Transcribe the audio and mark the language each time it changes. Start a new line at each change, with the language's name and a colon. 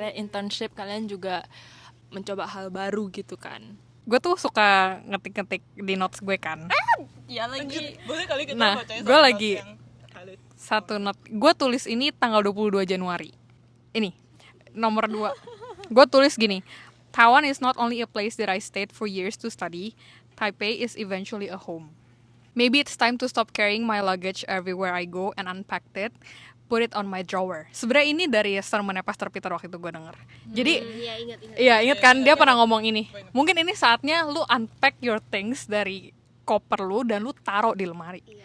Indonesian: Kalian internship, kalian juga mencoba hal baru gitu kan. Gue tuh suka ngetik-ngetik di notes gue kan. Iya lagi. Boleh kali kita Nah, bacain gue satu lagi notes yang satu note. Gue tulis ini tanggal 22 Januari. Ini nomor 2. Gue tulis gini.
English: Taiwan is not only a place that I stayed for years to study. Taipei is eventually a home. Maybe it's time to stop carrying my luggage everywhere I go and unpack it, put it on my drawer.
Indonesian: Sebenarnya ini dari sermonnya Pastor Peter waktu itu gue denger. Jadi, ingat kan dia pernah ngomong ini. Mungkin ini saatnya lu
English: unpack your things
Indonesian: dari koper lu dan lu taruh di lemari.